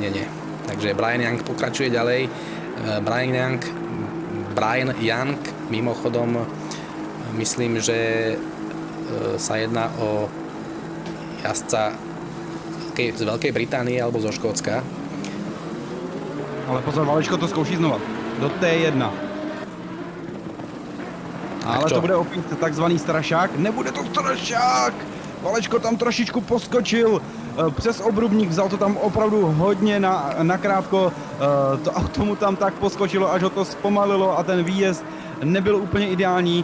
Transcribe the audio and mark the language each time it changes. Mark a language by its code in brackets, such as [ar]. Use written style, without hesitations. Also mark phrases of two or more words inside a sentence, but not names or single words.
[sk] Takže Brian Young pokračuje ďalej. Brian Young, mimochodom, myslím, že sa jedná o jazdca z Veľkej Británie alebo zo Škótska. [cs] Ale pozor, Valečko to zkouší znova. Do T1. Ale to bude opět takzvaný strašák. Nebude to strašák! Valečko tam trošičku poskočil přes obrubník, vzal to tam opravdu hodně nakrátko. To auto mu tam tak poskočilo, až ho to zpomalilo a ten výjezd nebyl úplně ideální.